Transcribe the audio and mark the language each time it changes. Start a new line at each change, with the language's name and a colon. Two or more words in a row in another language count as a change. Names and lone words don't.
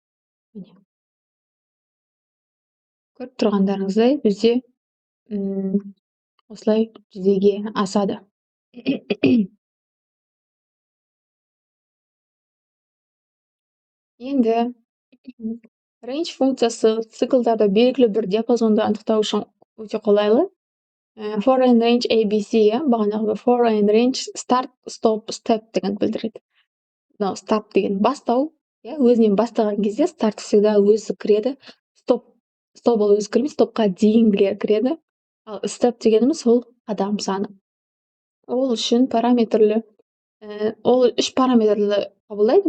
Kazakh: Көріп тұрғандарыңыздай бізде осылай жүзеге асады. Енді range функциясы циклдарда белгілі бір диапазонды анықтау үшін өте қолайлы.
English: For and range ABC, бағанағы for and range start, stop, step
Kazakh: деген білдіреді. Мынау start деген бастау, өзінен бастаған кезде start всегда өзі кіреді. Stop ол өзі кірмей, stopқа дейінгілер кіреді. Ал step дегеніміз ол қадам саны. Ол үшін ол 3 параметрлі қабылдайды.